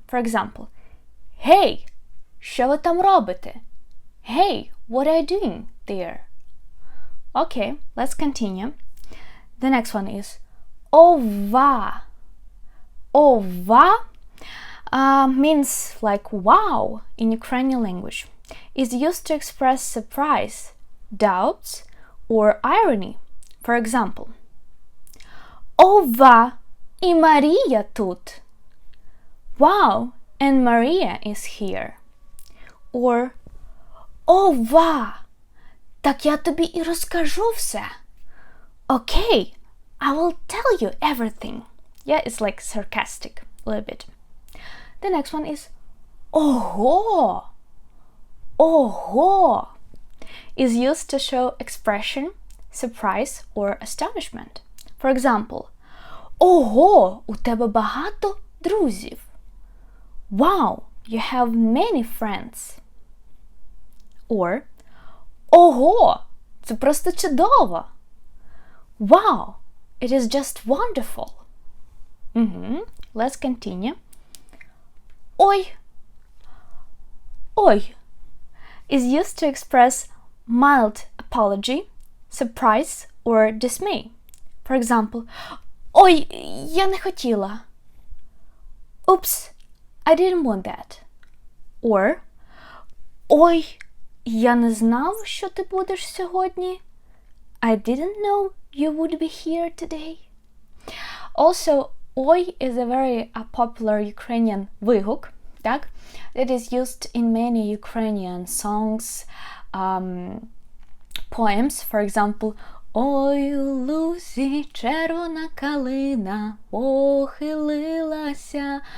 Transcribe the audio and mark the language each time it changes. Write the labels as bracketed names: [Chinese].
[English] For example, hey, [Ukrainian] що ви там робите? [English] Hey, what are you doing there? Okay, let's continue. The next one is ова. Ова means like wow in Ukrainian language. Is used to express surprise, doubts, or irony. For example, [Ukrainian] ова, і Марія тут. [English] Wow, and Maria is here. [Ukrainian] Or ова, так я тобі і розкажу все. [English] Okay, I will tell you everything. Yeah, it's like sarcastic a little bit. The next one is ого. Ого is used to show expression, surprise or astonishment. For example, [Ukrainian] ого, у тебе багато друзів. [English] Wow, you have many friends. [Ukrainian] Or ого, це просто чудово. [English] Wow, it is just wonderful. Let's continue. Ой. Ой is used to express mild apology, surprise or dismay. For example, [Ukrainian] ой, я не хотіла. [English] Oops, I didn't want that. [Ukrainian] Or ой, я не знав, що ти будеш сьогодні. [English] I didn't know you would be here today. Also, ой is a very popular Ukrainian [Ukrainian] вигук, так? [English] That is used in many Ukrainian songs, poems. For example, [Ukrainian] ой, у лузі червона калина похилилася.